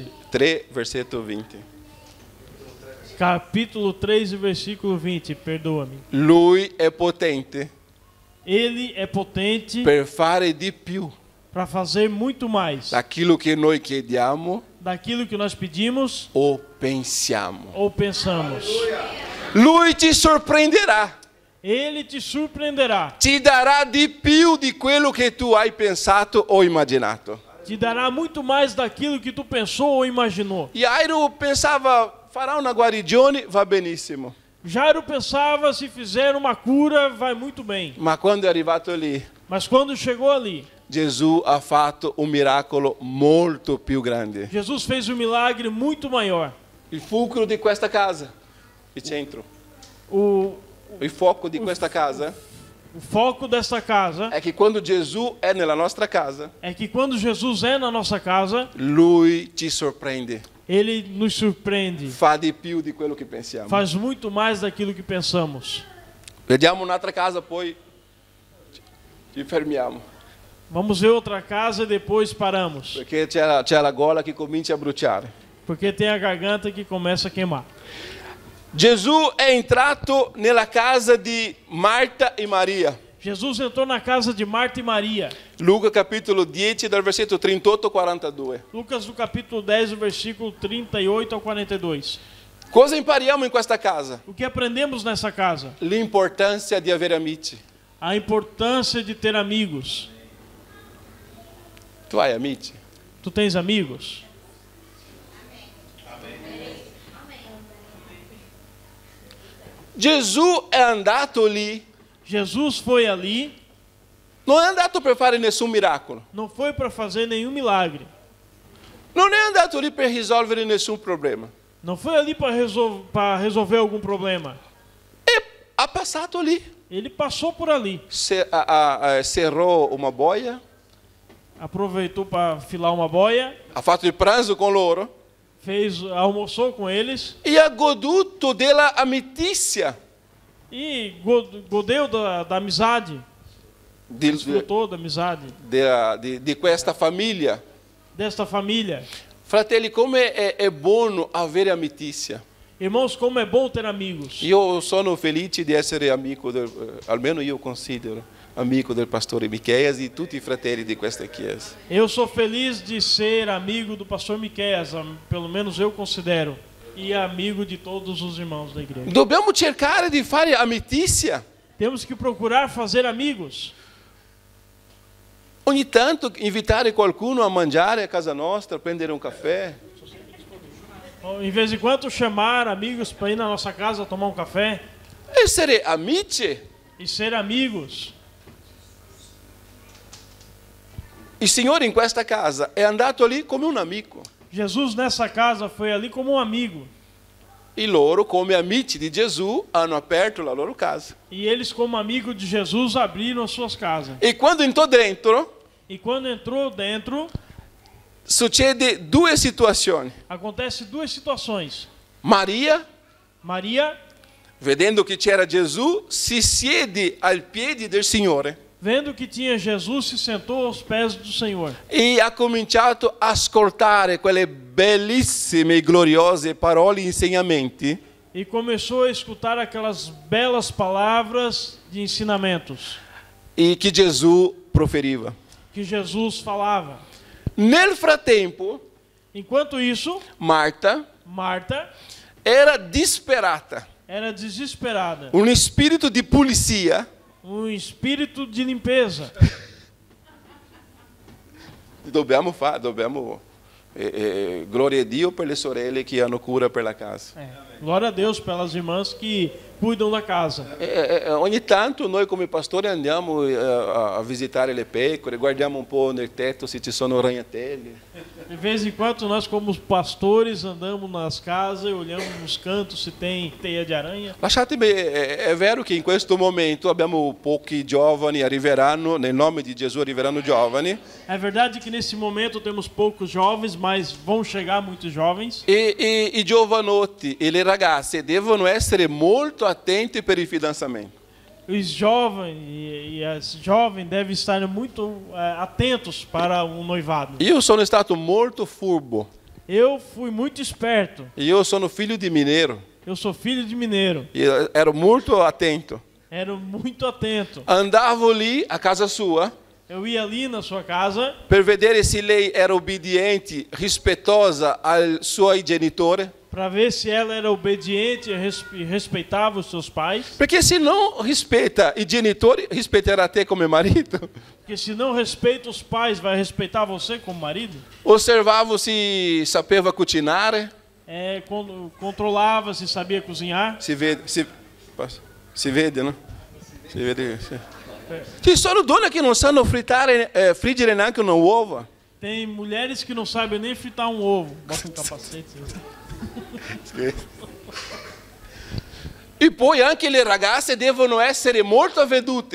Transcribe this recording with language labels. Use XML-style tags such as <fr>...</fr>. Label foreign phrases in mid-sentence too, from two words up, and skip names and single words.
<it>3, versetto 20.</it> <pt>Capítulo 3, versículo 20, perdoa-me.</pt> <it>Lui è potente</it> <pt>Ele é potente</pt> <it>per fare di più</it> <pt>para fazer muito mais</pt> <it>daquilo che noi chiediamo</it> <pt>daquilo que nós pedimos</pt> <it>o pensiamo.</it> <pt>ou pensamos.</pt> <it>Lui ti sorprenderà.</it> <pt>Ele te surpreenderá.</pt> <it>Ti darà di più di quello che tu hai pensato o immaginato.</it> <pt>Te dará muito mais daquilo que tu pensou ou imaginou.</pt> <it>Jairo pensava, farà una guarigione, va benissimo.</it> <pt>Jairo pensava, se fizer uma cura, vai muito bem.</pt> <it>Ma quando è arrivato lì,</it> <pt>Mas quando chegou ali,</pt> <it>Gesù ha fatto un miracolo molto più grande.</it> <pt>Jesus fez um milagre muito maior.</pt> <it>Il fulcro di questa casa, il centro,</it> <pt>O</pt> <it>il fuoco di questa casa</it> <pt>foco desta casa</pt> <it>è che quando Gesù è nella nostra casa,</it> <pt>é que quando Jesus é na nossa casa,</pt> <it>Lui ci sorprende,</it> <pt>Ele nos surpreende.</pt> <it>fa di più di quello che pensiamo.</it> <pt>Faz muito mais daquilo que pensamos.</pt> <it>Vediamo un'altra casa, poi ci fermiamo,</it> <pt>Vamos ver outra casa e depois paramos.</pt> <it>perché c'è la gola che comincia a bruciare.</it> <pt>Porque tem a garganta que começa a queimar.</pt> <it>Gesù è entrato nella casa di Marta e Maria.</it> <pt>Jesus entrou na casa de Marta e Maria.</pt> <it>Luca capitolo 10 dal versetto 38 al 42.</it> <pt>Lucas do capítulo 10, o versículo 38 ao 42.</pt> <it>Cosa impariamo in questa casa?</it> <pt>O que aprendemos nessa casa?</pt> <it>L'importanza di avere amici.</it> <pt>A importância de ter amigos.</pt> <it>Tu hai amici?</it> <pt>Tu tens amigos?</pt> <it>Gesù è andato lì,</it> <pt>Jesus foi ali,</pt> <it>non è andato per fare nessun miracolo,</it> <pt>não foi para fazer nenhum milagre.</pt> <it>non è andato lì per risolvere nessun problema.</it> <pt>Não foi ali para resolver algum problema.</pt> <it>E ha passato lì,</it> <pt>Ele passou por ali.</pt> <it>serrò una boia,</it> <pt>Aproveitou para filar uma boia,</pt> <it>ha fatto il pranzo con loro</it> <pt>almoçou com eles</pt> <it>e ha goduto della amicizia</it> <pt>e godeu da amizade, desfrutou da amizade</pt> <it>di questa famiglia.</it> <pt>desta família.</pt> <it>Fratelli, come è buono avere amicizia.</it> <pt>Irmãos, como é bom ter amigos.</pt> <it>Io sono felice di essere amico, almeno io considero amico del pastore Micheias e tutti i fratelli di questa chiesa.</it> <pt>Eu sou feliz de ser amigo do pastor Miqueias, pelo menos eu considero, e amigo de todos os irmãos da igreja.</pt> <it>Dobbiamo cercare di fare amicizia.</it> <pt>Temos que procurar fazer amigos.</pt> <it>Ogni tanto invitare qualcuno a mangiare a casa nostra, prendere un caffè.</it> <pt>Em vez em quando chamar amigos para ir na nossa casa tomar um café</pt> <it>Essere amici.</it> <pt>e ser amigos.</pt> <it>Il Signore in questa casa è andato lì come un amico.</it> <pt>Jesus nessa casa foi ali como um amigo.</pt> <it>E loro, come amici di Gesù, hanno aperto la loro casa.</it> <pt>E eles, como amigo de Jesus, abriram as suas casas.</pt> <it>E quando entrò dentro,</it> <pt>E quando entrou dentro,</pt> <it>succede due situazioni.</it> <pt>acontece duas situações.</pt> <it>Maria,</it> <pt>Maria,</pt> <it>vedendo che c'era Gesù, si siede al piedi del Signore</it> <pt>vendo que tinha Jesus, se sentou aos pés do Senhor.</pt> <it>e ha cominciato a ascoltare quelle bellissime e gloriose parole e insegnamenti</it> <pt>E começou a escutar aquelas belas palavras de ensinamentos</pt> <it>e che Gesù proferiva.</it> <pt>que Jesus falava.</pt> <it>Nel frattempo,</it> <pt>Enquanto isso,</pt> <it>Marta</it> <pt>Marta</pt> <it>era disperata.</it> <pt>era desesperada.</pt> <it>Un spirito di pulizia</it> <pt>Um espírito de limpeza.</pt> <it>dobbiamo gloria a Dio per le sorelle che hanno cura per la casa.</it> <pt>Glória a Deus pelas irmãs que cuidam da casa.</pt> <it>Ogni tanto noi come pastori andiamo a visitare le pecore, guardiamo un po' nel tetto se ci sono ragnatelli.</it> <pt>De vez em quando nós, como pastores, andamos nas casas e olhamos nos cantos se tem teia de aranha.</pt> <it>Lasciatemi, è vero che in questo momento abbiamo pochi giovani, arriveranno, nel nome di Gesù arriveranno giovani,</it> <pt>É verdade que nesse momento temos poucos jovens, mas vão chegar muitos jovens.</pt> <it>e i giovanotti e le ragazze devono essere molto attenti per il fidanzamento.</it> <pt>Os jovens e as jovens devem estar muito atentos para o noivado.</pt> <it>Io sono stato molto furbo,</it> <pt>Eu fui muito esperto.</pt> <it>io sono figlio di mineiro,</it> <pt>Eu sou filho de mineiro.</pt> <it>io ero molto attento.</it> <pt>Era muito atento.</pt> <it>Andavo lì a casa sua</it> <pt>Eu ia ali na sua casa</pt> <it>per vedere se lei era obbediente, rispettosa ai suoi genitori.</it> <pt>para ver se ela era obediente e respeitava os seus pais.</pt> <it>Perché se non rispetta i genitori, rispetterà te come marito.</it> <pt>Porque se não respeita os pais, vai respeitar você como marido.</pt> <it>Osservavo se sapeva cucinare.</it> <pt>Controlava se sabia cozinhar.</pt> <it>Si vede, no? Si vede. Sì. Ci sono donne che non sanno friggere neanche una uova.</it> <pt>Tem mulheres que não sabem nem fritar um ovo. Bota um capacete.</pt> <it>E poi anche le ragazze devono essere molto avvedute.</it>